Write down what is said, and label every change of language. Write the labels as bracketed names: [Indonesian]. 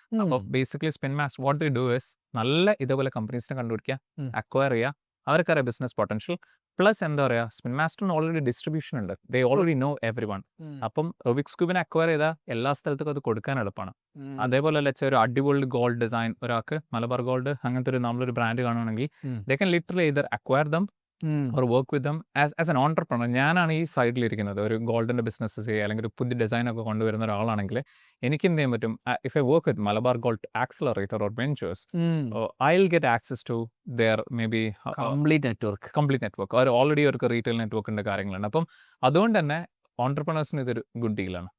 [Malayalam] അപ്പോൾ basically spin master what they do is നല്ല ഇതേപോലെ കമ്പനീസിനെ കണ്ടുപിടിക്കുക, അക്വയർ ചെയ്യുക, അവർക്കറിയാം ബിസിനസ് പൊട്ടൻഷ്യൽ. പ്ലസ് എന്താ പറയുക, സ്പിൻ മാസ്റ്ററിന് ഓൾറെഡി ഡിസ്ട്രിബ്യൂഷൻ ഉണ്ട്, ദേ ഓൾറെഡി നോ എവറി വൺ. അപ്പം റുബിക്സ് ക്യൂബിനെ അക്വയർ ചെയ്താൽ എല്ലാ സ്ഥലത്തേക്കും അത് കൊടുക്കാൻ എളുപ്പമാണ്. അതേപോലെ ലെറ്റ്സ് ഒരു അടിപൊളി ഗോൾഡ് ഡിസൈൻ ഒരാൾക്ക് മലബാർ ഗോൾഡ് അങ്ങനത്തെ നമ്മളൊരു ബ്രാൻഡ് കാണുകയാണെങ്കിൽ [English] They can literally either acquire them or work with them as an entrepreneur. [Malayalam] ഞാനാണ് ഈ സൈഡിലിരിക്കുന്നത്, ഒരു ഗോൾഡിൻ്റെ ബിസിനസ് ചെയ്യുക അല്ലെങ്കിൽ ഒരു പുതിയ ഡിസൈനൊക്കെ കൊണ്ടുവരുന്ന ഒരാളാണെങ്കിൽ എനിക്ക് എന്ത് ചെയ്യാൻ പറ്റും? [English] If I work with Malabar Gold accelerator or ventures, I will get access to their maybe complete network. [Malayalam] Our already അവർക്ക് റീറ്റെയിൽ നെറ്റ്വർക്കിൻ്റെ കാര്യങ്ങളുണ്ട്. അപ്പം അതുകൊണ്ട് തന്നെ ഓൺടർപ്രണേഴ്സിന് ഇതൊരു ഗുഡ് ഡീലാണ്.